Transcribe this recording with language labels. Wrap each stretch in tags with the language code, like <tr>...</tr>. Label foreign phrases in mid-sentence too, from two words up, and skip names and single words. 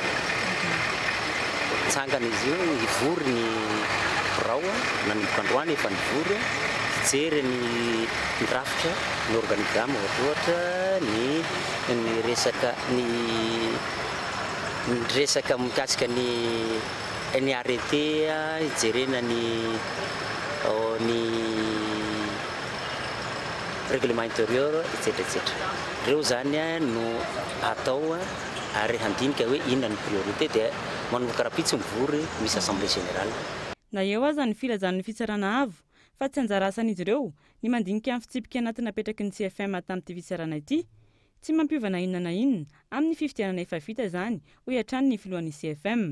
<mg>Tsangana izy io ivory ny borao nanomboka androany efa nivory fijery ny rafitra ny organigrama ohatra ny resaka mikasika ny arrêté ijerena ny</mg> <fr>règlement intérieur</fr> <mg>etc. Reo zany no atao ary handinika hoe inona ny priorité dia manomboka rapitsy mivory misy</mg> <fr>assemblée générale.</fr> <mg>Na eo aza ny filazan'ny fitsarana avo fa tsy anjara asan'izy ireo ny mandinika amin'ny fitsipika anaty napetraky ny CFM tamin'ity fitsarana ity, tsy mampiovana inona na inona amin'ny fifidianana efa vita zany ho hiatrany ny filohan'ny CFM.</mg>